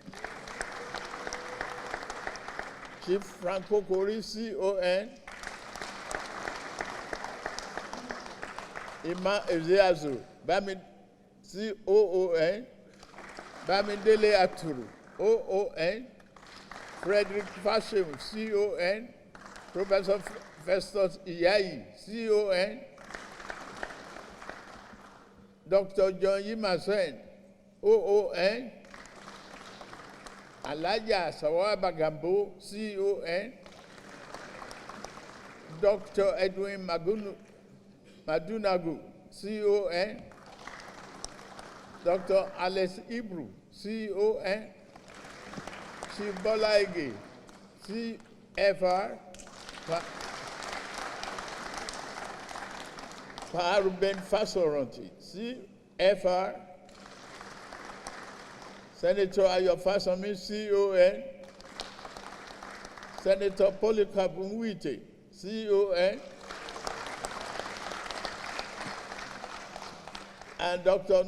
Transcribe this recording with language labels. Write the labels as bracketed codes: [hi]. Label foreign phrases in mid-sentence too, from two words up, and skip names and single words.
[en] Chief Franco Kori, CON, Ima Ezeazu, Bami, COON, Bamidele Aturu, OON, Frederick Fashem, CON, Professor Festus Iyayi, CON, Dr. John Yimasen, OON, Alaja Sawaba Gambo, CON, Dr. Edwin Madunagu, CON, Dr. Alex Ibru, CON, Chief Bola Ige, CFR, Ruben Fasoranti, CFR, Senator Ayo Fasami, CON, Senator Polycarp Nwite, CON, and Dr.